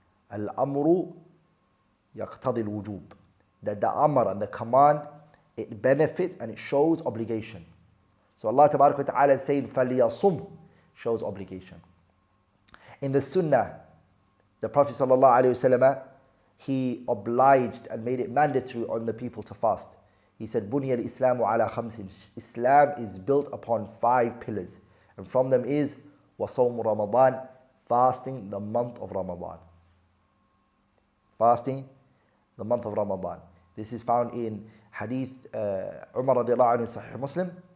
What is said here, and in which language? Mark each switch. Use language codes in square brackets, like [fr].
[ar] Al-amru yaqtadi al-wujub. [en] That the amr and the command, it benefits and it shows obligation. So Allah Tabarak wa Ta'ala is saying [ar] فَلْيَصُمْ, [en] shows obligation. In the Sunnah, the Prophet sallallahu alaihi wasallam, he obliged and made it mandatory on the people to fast. He said, [ar] بُنِيَ الْإِسْلَامُ عَلَى خَمْسٍ. [en] Islam is built upon 5 pillars. And from them is [ar] وَصَوْمُ [en] Ramadan, fasting the month of Ramadan. Fasting the month of Ramadan. This is found in Hadith Umar radiallahu anhu, Sahih Muslim.